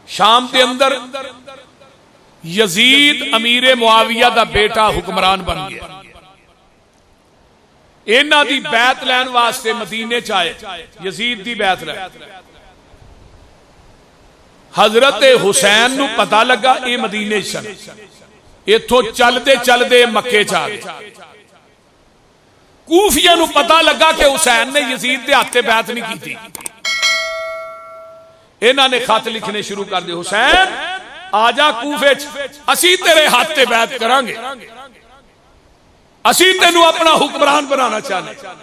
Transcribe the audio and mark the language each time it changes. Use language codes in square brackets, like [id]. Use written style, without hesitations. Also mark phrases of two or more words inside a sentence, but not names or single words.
[pa] شام دے اندر یزید امیر معاویہ دا بیٹا حکمران بن گیا. انہاں دی بیعت لین واسطے مدینے چائے یزید دی بیعت لین. حضرت حسین نو پتہ لگا اے مدینے چل ایتھوں چلدے چلدے مکے چا گئے. کوفیہ نو پتہ لگا کہ حسین نے یزید دے ہاتھ تے بیعت نہیں کی تھی. انہاں نے خط لکھنے شروع کر دے, حسین آجا کوفے اسی تیرے ہاتھ تے بیعت کران گے, اسی تینوں اپنا حکمران بنانا چاہنے.